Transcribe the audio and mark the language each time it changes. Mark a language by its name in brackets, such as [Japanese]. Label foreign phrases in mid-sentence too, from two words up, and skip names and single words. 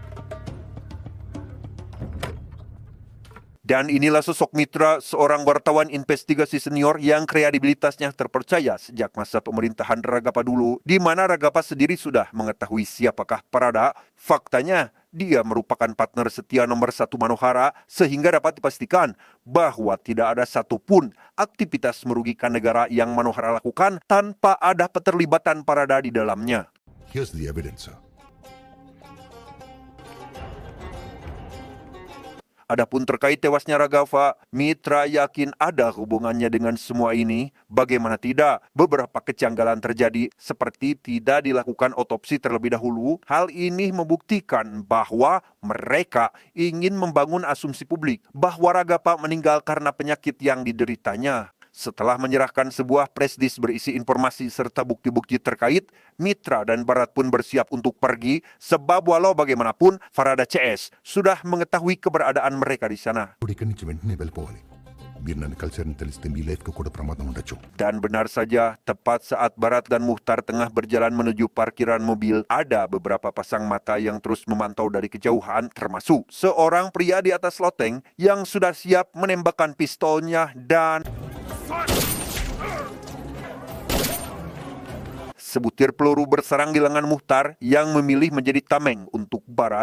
[Indonesian] Dan inilah sosok Mitra, seorang wartawan investigasi senior yang kredibilitasnya terpercaya sejak masa pemerintahan Ragapa dulu, di mana Ragapa sendiri sudah mengetahui siapakah Parada. Faktanya, dia merupakan partner setia nomor 1 Manohara, sehingga dapat dipastikan bahwa tidak ada satupun aktivitas merugikan negara yang Manohara lakukan tanpa ada keterlibatan Parada di dalamnya. [English] Here's the evidence, sir. [Indonesian] Adapun terkait tewasnya Ragapa, Mitra yakin ada hubungannya dengan semua ini. Bagaimana tidak, beberapa kejanggalan terjadi seperti tidak dilakukan otopsi terlebih dahulu. Hal ini membuktikan bahwa mereka ingin membangun asumsi publik bahwa Ragapa meninggal karena penyakit yang dideritanya. Setelah menyerahkan sebuah presdis berisi informasi serta bukti-bukti terkait, Mitra dan Barat pun bersiap untuk pergi, sebab walau bagaimanapun Farada CS sudah mengetahui keberadaan mereka di sana. [Telugu] ఇప్పుడు ఇక్కడి నుంచి వెంటనే వెళ్ళిపోవాలి. మీరు నన్ను కలిసారని తెలిస్తే మీ లైఫ్కి కూడా ప్రమాదం ఉండొచ్చు. [Indonesian] Dan benar saja, tepat saat Barat dan Muhtar tengah berjalan menuju parkiran mobil, ada beberapa pasang mata yang terus memantau dari kejauhan, termasuk seorang pria di atas loteng yang sudah siap menembakkan pistolnya dan sebutir peluru bersarang di lengan Muhtar yang memilih menjadi tameng untuk Barat.